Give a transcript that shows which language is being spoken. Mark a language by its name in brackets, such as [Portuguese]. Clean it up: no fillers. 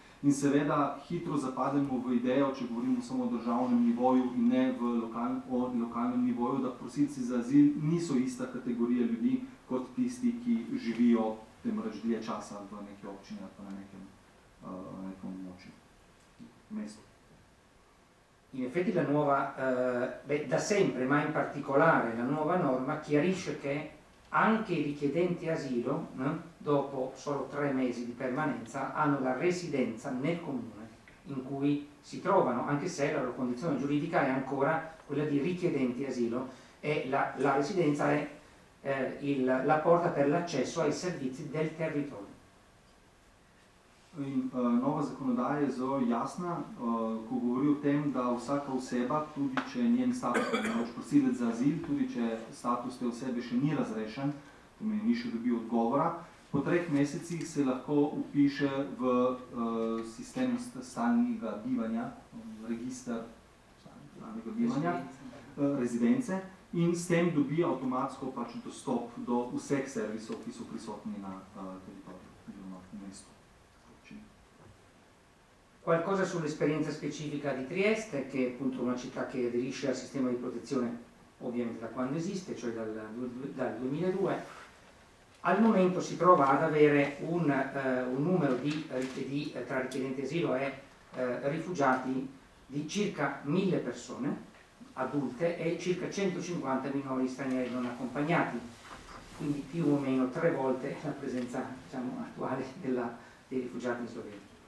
[Slovenian] In seveda hitro zapademo v idejo, če govorimo samo o državnem nivoju in ne o lokalnem nivoju, da prosilci za azil niso ista kategorija ljudi kot tisti, ki živijo temveč dlje časa v neki občini ali pa na nekem območju, mestu. [Italian] In effetti la nuova, da sempre, ma in particolare la nuova norma chiarisce che anche i richiedenti asilo, dopo solo 3 mesi di permanenza, hanno la residenza nel comune in cui si trovano, anche se la loro condizione giuridica è ancora quella di richiedenti asilo e la residenza è la porta per l'accesso ai servizi del territorio. [Slovenian] In nova zakonodaja je zelo jasna, ko govori o tem, da vsaka oseba, tudi če njen status, prosilec za azil, tudi če status te osebe še ni razrešen, to pomeni, ni še dobil odgovora, po 3 mesecih se lahko vpiše v sistem stalnega bivanja, register stalnega bivanja, rezidence, in s tem dobi avtomatsko pač dostop do vseh servisov, ki so prisotni na teritoriju oziroma v mestu. [Italian] Qualcosa sull'esperienza specifica di Trieste, che è appunto una città che aderisce al sistema di protezione ovviamente da quando esiste, cioè dal 2002. Al momento si trova ad avere un numero tra richiedenti asilo e rifugiati di circa 1000 persone adulte e circa 150 minori stranieri non accompagnati, quindi più o meno 3 volte la presenza, diciamo, attuale dei rifugiati in Slovenia.